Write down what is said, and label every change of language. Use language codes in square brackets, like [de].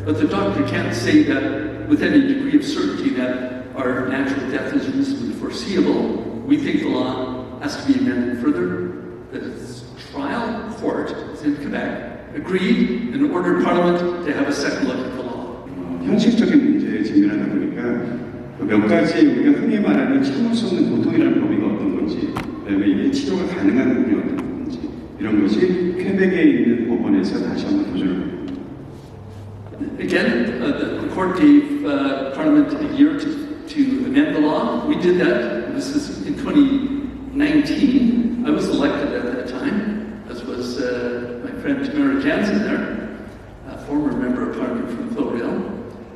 [en] But the doctor can't say that with any degree of certainty that our natural death is reasonably foreseeable. We think the law has to be amended further. The trial court in Quebec agreed and ordered Parliament to have a second look at the law. [ko] 현실적인 문제에 직면하다 보니까 몇 가지 우리가 흔히 말하는 참을 수 없는 고통이라는 범위가 어떤 건지, 그다음에 이게 치료가 가능한 부분이 어떤 건지, 이런 것이 퀘벡에 있는 법원에서 다시 한번 도전을 합니다. [en] Again, the court gave Parliament a year to amend the law. We did that. This is in 2019. I was elected at that time, as was my friend Tamara Jansen there, a former member of Parliament from Cloverdale.